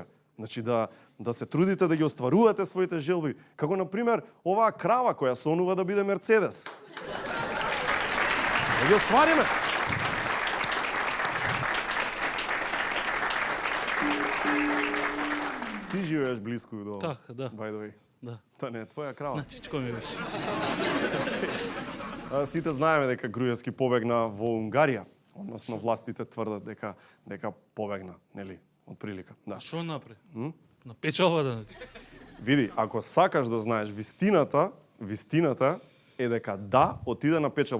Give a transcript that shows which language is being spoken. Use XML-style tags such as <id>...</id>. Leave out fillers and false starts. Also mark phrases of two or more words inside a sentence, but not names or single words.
<mk>Значи, да се трудите да ги остварувате своите желби. Како, например, оваа крава која сонува да биде Мерцедес. Да ги оствариме. Ти живееш близко до... Така, да.</mk> <en>By the way.</en> <mk>Да. Тоа не е твоја крава. На чичко ми беше. Сите знаеме дека Груевски побегна во Унгарија, односно властите тврдат дека побегна, нели, од прилика. Да. Што направи? На печалба да ти. Види, ако сакаш да знаеш вистината е дека да, отиде на печалба.</mk>